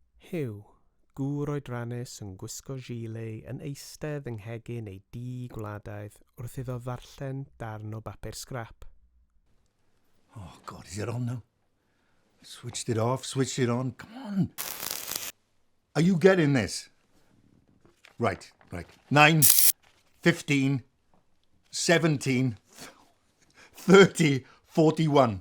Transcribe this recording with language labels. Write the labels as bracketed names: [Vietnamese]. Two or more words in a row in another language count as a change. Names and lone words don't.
[Welsh] Hyw, gŵr oedrannus yn gwisgo gilet yn eistedd yng nghegyn ei di gwladaidd wrth iddo ddarllen darn o bapur scrap. [English] Oh, God, is it on now? Switched it off, switched it on. Come on. Are you getting this? Right. 9, 15, 17, 30, 41.